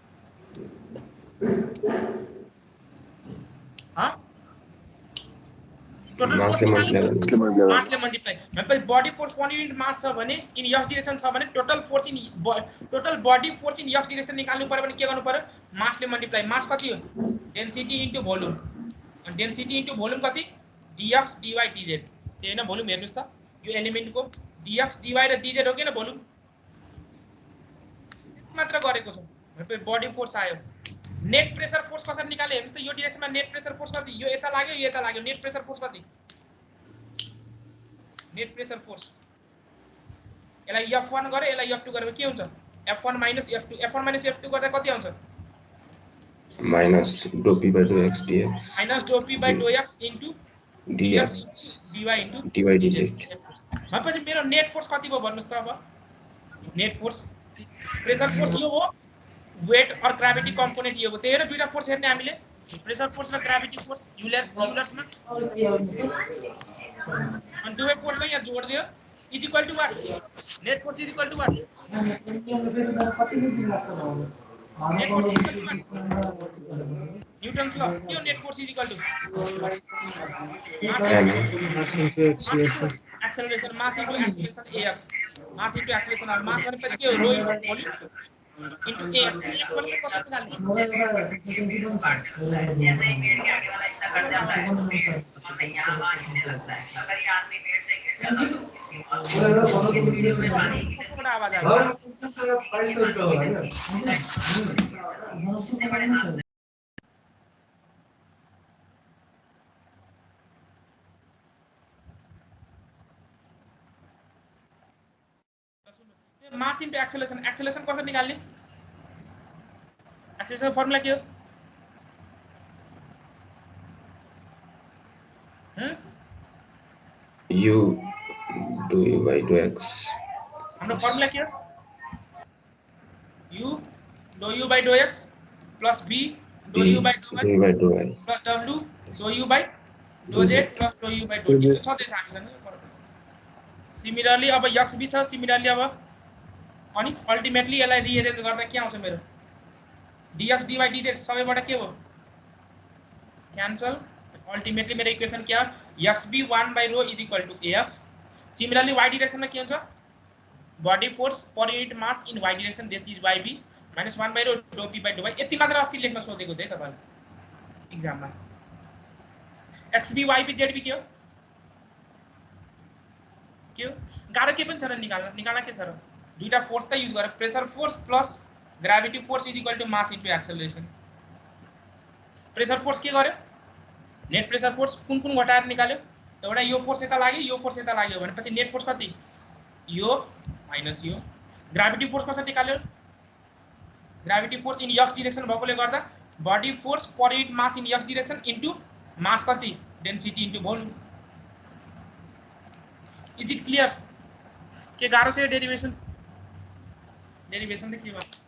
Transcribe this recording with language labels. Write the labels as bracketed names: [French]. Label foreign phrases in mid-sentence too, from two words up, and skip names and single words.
[English] total force [Nepali] मासले मल्टिप्लाई भनेपछि [English] body force per unit mass [Nepali] छ भने [English] in x direction [Nepali] छ भने [English] total body force in x direction [Nepali] निकाल्नु पर्यो भने के गर्नु पर्यो मासले मल्टिप्लाई मास कति हो [English] density into volume [Nepali] अनि [English] density into volume [Nepali] कति [English] dx dy dz [Nepali] त्यही हैन भोल्युम हेर्नुस् त यो एलिमेन्टको [English] dx dy [Nepali] र dz हो के न भोल्युम त्यति मात्र गरेको छ भनेपछि [English] body force [Nepali] आयो [English] net pressure force [Nepali] कसरी निकाले हेर्नुस् त यो डिरेक्सनमा [English] net pressure force [Nepali] कति यो यता लाग्यो [English] net pressure force [Nepali] कति [English] net pressure force [Nepali] यसलाई f1 गरे यसलाई f2 गरे के हुन्छ f1 - f2 गर्दा कति आउँछ [English] minus dou p by dou x dx minus dou p by dou x into dx dy into dy dz [Nepali] भनेपछि मेरो नेट फोर्स कति भयो भन्नुस् त अब [English] net force pressure force [Nepali] यो हो वेट और [English] gravity component [Hindi] ये हो [Nepali] त्यही हो दुईटा फोर्स हेर्ने हामीले [English] pressure force [Nepali] र [English] gravity force [Nepali] युलर्समा अनि दुवै फोर्सलाई यहाँ जोड दियो [English] is equal to what net force is equal to what net force is equal to what Newton's law [Nepali] यो [English] net force is equal to [Nepali] एक्सेलरेशन [English] mass into acceleration [Nepali] ax [English] mass into acceleration [Nepali] और मास भनेपछि के हो [English] rho into volume into ax ax [Nepali] भनेको कसरी निकाल्ने कसको आवाज आयो [English] mass into acceleration [Nepali] कसरी निकाल्ने [English] acceleration formula [Nepali] के हो [English] u dou u by dou x [Nepali] हाम्रो फर्मुला के हो [English] u dou u by dou x plus b dou u by dou y plus w dou u by dou z plus dou u by dou t छ त्यसै हामीसँग सिमिलरली अब x b छ सिमिलरली अब अनि अल्टिमेटली यसलाई रिअरेन्ज [Nepali] गर्दा के आउँछ मेरो dx dy dz सबैबाट के हो क्यान्सल अल्टिमेटली मेरो इक्वेसन के हो xb 1/ρ = ax सिमिलरली y डाइरेक्सन में के हुन्छ [English] body force per unit mass in y direction that is [Nepali] yb - 1/ρ dou p by dou y यति मात्र अस्ति लेख्न सोधेको थिए तपाईले एक्जाममा xb yb zb के हो गाह्रो के पनि छ र निकाल्न के छ र दुईटा फोर्स त युज गरे [English] pressure force plus gravity force is equal to mass into acceleration pressure force [Nepali] के गर्यो [English] net pressure force [Nepali] कुन घटाएर निकाल्यो एउटा यो फोर्स यता लाग्यो भनेपछि [English] net force [Nepali] कति यो माइनस यो [English] gravity force [Nepali] कसरी निकाल्यो [English] gravity force in x direction [Nepali] भएकोले गर्दा [English] body force per unit mass in x direction into mass [Nepali] कति [English] density into volume is it clear [Nepali] के गाह्रो छ यो डेरिवेसन त के भयो